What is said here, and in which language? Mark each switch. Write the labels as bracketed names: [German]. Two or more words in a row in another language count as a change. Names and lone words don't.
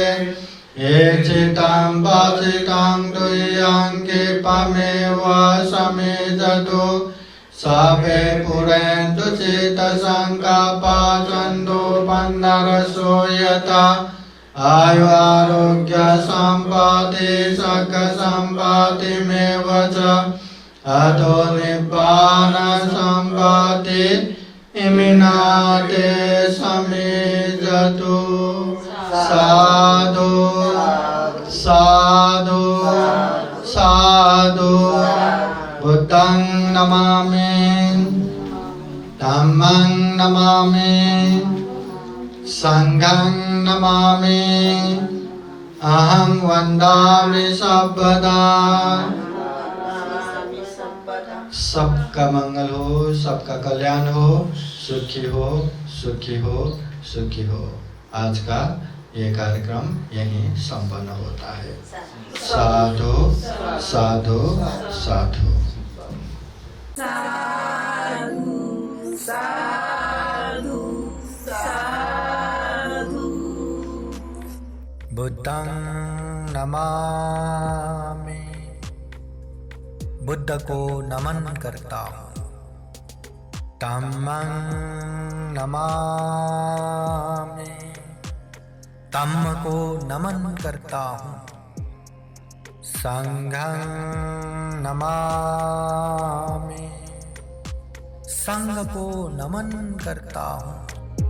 [Pali] एचितं पचितं तुय्यं क्षिप्रमेव समेजतु साभे पुरन्तु चेतसं कापाचन्दो पन्नरसो यथा। आयु आरोग्य सम्पत्ति सक सम्पत्तिमेव च अतो निब्बान सम्पत्ति इमिनाते समेजतु। साधु साधु साधु। बुद्धं नमामि, धम्मं नमामि, संघं नमामि अहं वन्दामि सर्वदा। [Hindi] सबका मंगल हो, सबका कल्याण हो, सुखी हो, सुखी हो, सुखी हो। आज का ये कार्यक्रम यहीं संपन्न होता है। [Pali] साधु साधु साधु। बुद्धं नमामि, [Hindi] बुद्ध को नमन करता हूँ। [Pali] धम्मं नमामि, [Hindi] धम्म को नमन करता हूँ। [Pali] संघं नमामि, [Hindi] संघ को नमन करता हूँ।